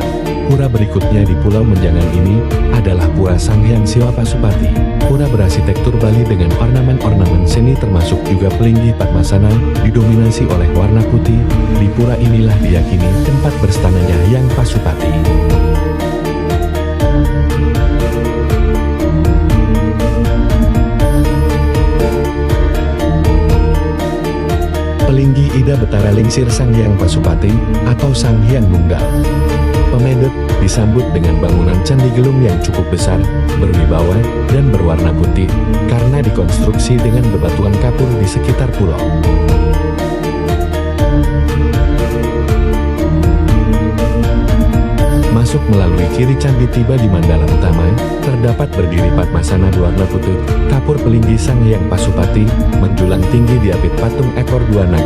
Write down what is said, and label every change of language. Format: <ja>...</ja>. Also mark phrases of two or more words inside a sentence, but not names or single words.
<id>Pura berikutnya di Pulau Menjangan ini adalah Pura Sang Hyang Siwa Pasupati. Pura berarsitektur Bali dengan ornamen-ornamen seni termasuk juga pelinggih Padmasana, didominasi oleh warna putih. Di pura inilah diyakini tempat berstananya Hyang Pasupati. Pelinggi Ida Betara Lingsir Sang Hyang Pasupati atau Sang Hyang Nunggal. Pemedek disambut dengan bangunan Candi Gelung yang cukup besar, berwibawa, dan berwarna putih, karena dikonstruksi dengan bebatuan kapur di sekitar pulau. Masuk melalui kiri candi tiba di Mandala Utama, terdapat berdiri Padmasana berwarna putih, kapur pelinggi Sang Hyang Pasupati, menjulang tinggi diapit patung ekor 2 naga.</id>